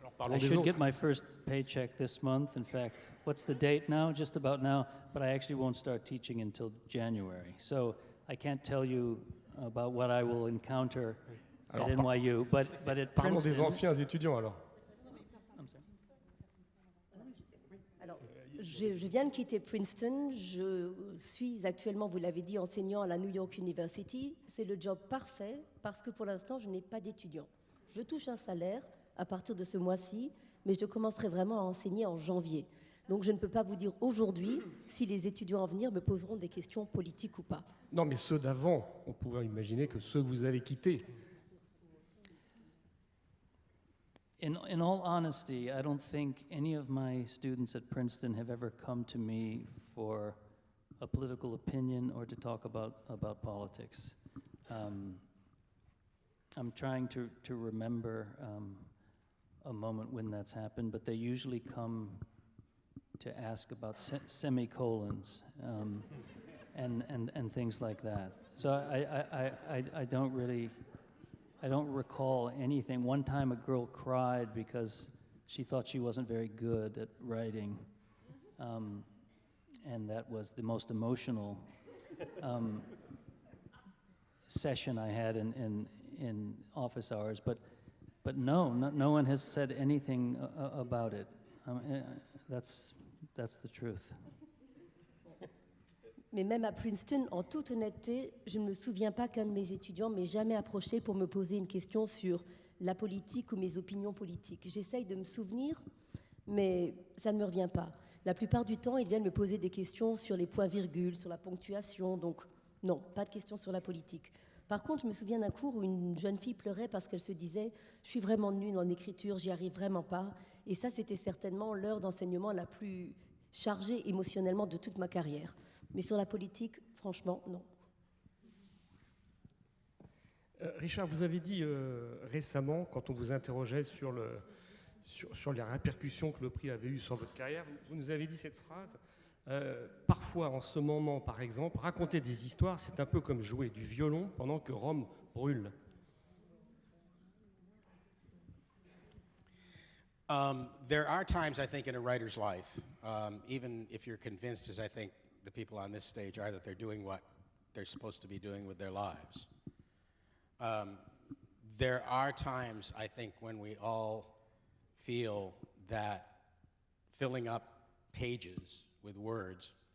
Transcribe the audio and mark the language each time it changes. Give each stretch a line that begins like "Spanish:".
English: I should get my first paycheck this month. In fact, what's the date now? Just about now, but I actually won't start teaching until January. So I can't tell you about what I will encounter at NYU, but at
French: Parlons
English: Princeton...
French: des anciens étudiants alors. Je viens de quitter Princeton, je suis actuellement, vous l'avez dit, enseignant à la New York University. C'est le job parfait parce que pour l'instant, je n'ai pas d'étudiants. Je touche un salaire à partir de ce mois-ci, mais je commencerai vraiment à enseigner en janvier. Donc je ne peux pas vous dire aujourd'hui si les étudiants à venir me poseront des questions politiques ou pas. Non, mais ceux d'avant, on pourrait imaginer que ceux que vous avez quittés.
English: In all honesty, I don't think any of my students at Princeton have ever come to me for a political opinion or to talk about politics. I'm trying to remember a moment when that's happened, but they usually come to ask about semicolons and things like that. So I don't recall anything. One time a girl cried because she thought she wasn't very good at writing. And that was the most emotional session I had in office hours. But no one has said anything about it. That's the truth.
French: Mais même à Princeton, en toute honnêteté, je ne me souviens pas qu'un de mes étudiants m'ait jamais approché pour me poser une question sur la politique ou mes opinions politiques. J'essaye de me souvenir, mais ça ne me revient pas. La plupart du temps, ils viennent me poser des questions sur les points-virgules, sur la ponctuation, donc non, pas de questions sur la politique. Par contre, je me souviens d'un cours où une jeune fille pleurait parce qu'elle se disait « je suis vraiment nulle en écriture, j'y arrive vraiment pas ». Et ça, c'était certainement l'heure d'enseignement la plus chargée émotionnellement de toute ma carrière. Mais sur la politique, franchement, non. Richard, vous avez dit récemment, quand on vous interrogeait sur les répercussions que le prix avait eues sur votre carrière, vous nous avez dit cette phrase. Parfois, en ce moment, par exemple, raconter des histoires, c'est un peu comme jouer du violon pendant que Rome brûle.
English: There are times, I think, in a writer's life, even if you're convinced, as I think the people on this stage are, that they're doing what they're supposed to be doing with their lives. There are times, I think, when we all feel that filling up pages with words